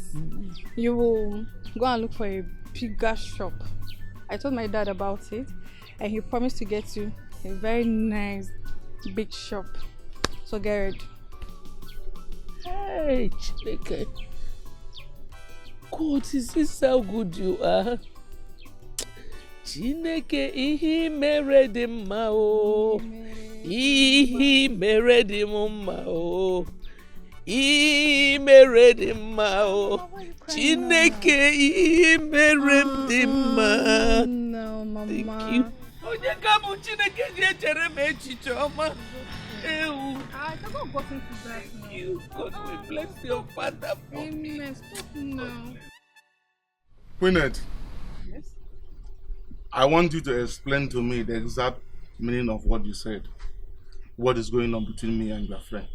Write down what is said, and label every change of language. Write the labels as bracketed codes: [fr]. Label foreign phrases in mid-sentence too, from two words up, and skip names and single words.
[en] You will go and look for a bigger shop. I told my dad about it, and he promised to get you a very nice big shop. So get ready. Hey, Chineke. God, is this how good you are? [ig] Chineke, ihe mere dị mma o. Ihe mere dị mma o. Ihe mere dị mma o. Chineke, ihe mere dị mma. [en] No, Mama. Thank you. [ig] onye ga-abụ Chineke ga-echere m echiche ọma. [en] I cannot go into that now. You, God will bless your father for me. Stop now. Queenette, Yes? I want you to explain to me the exact meaning of what you said. What is going on between me and your friend?